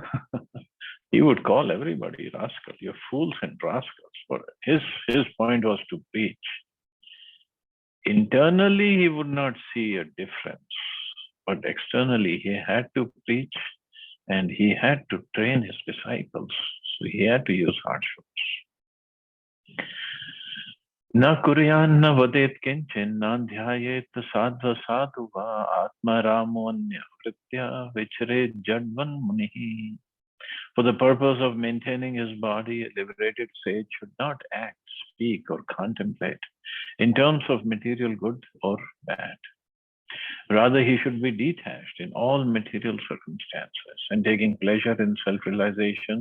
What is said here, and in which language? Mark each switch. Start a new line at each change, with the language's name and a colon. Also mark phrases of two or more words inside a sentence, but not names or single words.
English: He would call everybody rascals, you're fools and rascals. But his point was to preach. Internally, he would not see a difference. But externally, he had to preach and he had to train his disciples. So he had to use hardships.
Sanskrit: Na kuryan na vadet kinchin na dhyayet sadva sadhuva atma ramonya vritya vichare jadvan munihi.
English: For the purpose of maintaining his body, a liberated sage should not act, speak, or contemplate in terms of material good or bad. Rather, he should be detached in all material circumstances and taking pleasure in self-realization.